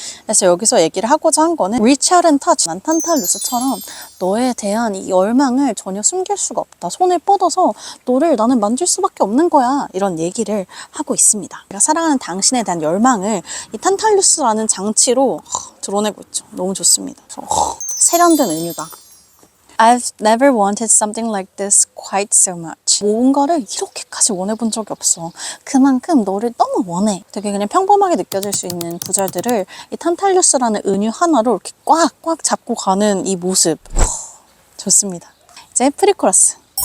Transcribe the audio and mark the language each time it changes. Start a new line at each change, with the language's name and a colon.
Korean: 그래서 여기서 얘기를 하고자 한 거는 reach out and touch. 난 탄탈루스처럼 너에 대한 이 열망을 전혀 숨길 수가 없다. 손을 뻗어서 너를 나는 만질 수밖에 없는 거야. 이런 얘기를 하고 있습니다. 내가 사랑하는 당신에 대한 열망을 이 탄탈루스라는 장치로 드러내고 있죠. 너무 좋습니다. 세련된 은유다.
English: I've never wanted something like this quite so much.
Korean: 뭔가를 이렇게까지 원해본 적이 없어. 그만큼 너를 너무 원해. 되게 그냥 평범하게 느껴질 수 있는 구절들을 이 탄탈루스라는 은유 하나로 이렇게 꽉꽉 잡고 가는 이 모습. 좋습니다. 이제 프리코러스.